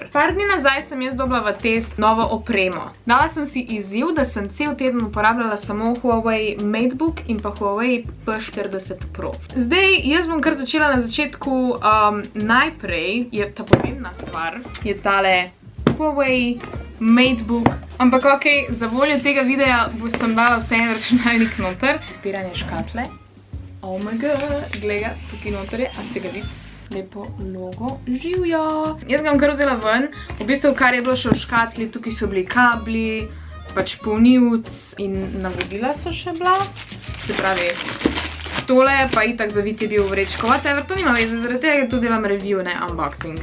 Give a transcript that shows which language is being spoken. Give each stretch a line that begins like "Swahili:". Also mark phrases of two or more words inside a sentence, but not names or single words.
Slovenian: Par dni nazaj sem jaz dobila v test novo opremo. Dala sem si izziv, da sem cel teden uporabljala samo Huawei MateBook in pa Huawei P40 Pro. Zdaj, jaz bom kar začela na začetku. Najprej je ta pomembna stvar, je tale Huawei MateBook. Ampak okej, za voljo tega videa sem dala vse en računalnik noter. Spiranje škatle.
English: Oh my god,
Slovenian: gledaj, tukaj noter je, a se ga vidi? Lepo logo, živjo! Jaz ga bom kar vzela ven, v bistvu kar je bilo še v škatli, tukaj so bili kabli, pač polnilc in navodila so še bila. Se pravi, tole pa itak zavit je bil v vrečko, whatever, to nima veze, zaradi tega tu delam review, ne unboxing.